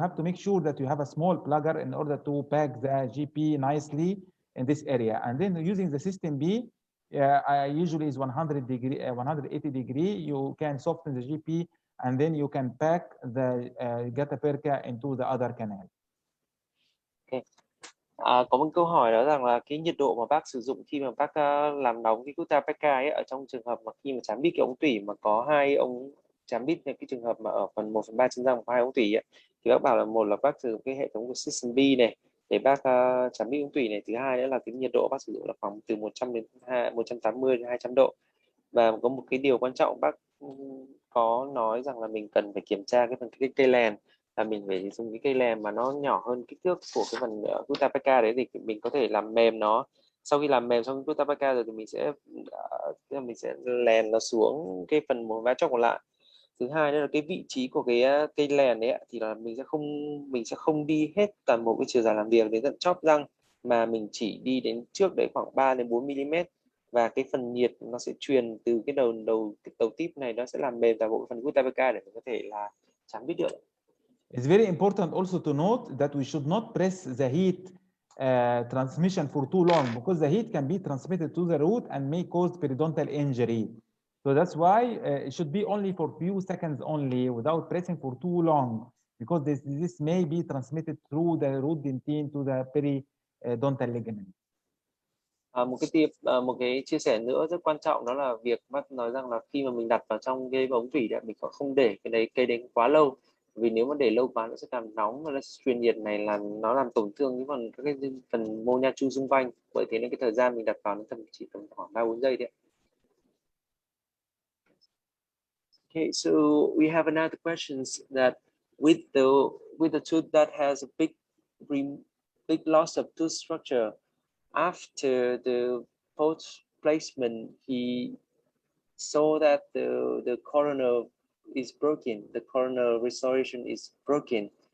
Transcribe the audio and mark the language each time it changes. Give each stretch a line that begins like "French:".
English: You have to make sure that you have a small plugger in order to pack the GP nicely in this area. And then using the system B, usually is 100 degree, 180 degree. You can soften the GP, and then you can pack the gutta perca into the other canal. Okay.
Vietnamese: Có một câu hỏi đó rằng là cái nhiệt độ mà bác sử dụng khi mà bác làm nóng cái gutta perca ấy, ở trong trường hợp mà khi mà chám bít cái ống tủy mà có hai ống chám bít, cái trường hợp mà ở phần 1/3 chân răng có hai ống tủy ấy, thì bác bảo là một là bác sử dụng cái hệ thống của System B này để bác chám bít ống tủy này, thứ hai nữa là cái nhiệt độ bác sử dụng là khoảng từ 100 đến 180 đến 200 độ. Và có một cái điều quan trọng bác có nói rằng là mình cần phải kiểm tra cái phần cây lèn, là mình phải dùng cái cây lèn mà nó nhỏ hơn kích thước của cái phần gutta perca đấy, thì mình có thể làm mềm nó. Sau khi làm mềm xong gutta perca rồi thì mình sẽ lèn nó xuống cái phần một vá chóc còn lại. Thứ hai nữa là cái vị trí của cái cây lèn đấy thì là mình sẽ không đi hết toàn bộ cái chiều dài làm việc đến tận chóp răng, mà mình chỉ đi đến trước đấy khoảng 3 đến 4 mm, và cái phần nhiệt nó sẽ truyền từ cái đầu tip này, nó sẽ làm mềm toàn bộ phần gutta perca để mình có thể là chám bít được.
English: It's very important also to note that we should not press the heat transmission for too long, because the heat can be transmitted to the root and may cause periodontal injury. So that's why it should be only for few seconds only, without pressing for too long, because this may be transmitted through the root dentine to the periodontal ligament.
Vietnamese: Một cái chia sẻ nữa rất quan trọng đó là việc bác nói rằng là khi mà mình đặt vào trong cái ống tủy đấy, mình không để cây đấy quá lâu, vì nếu mà để lâu quá nó sẽ làm nóng và nó truyền nhiệt này, là nó làm tổn thương cái phần mô nha chu xung quanh. Bởi thế nên cái thời gian mình đặt vào nó chỉ tầm khoảng 3-4 giây thôi.
English: Okay, so we have another questions that with the tooth that has a big loss of tooth structure, after the post placement, he saw that the corona is broken, the corona restoration is broken.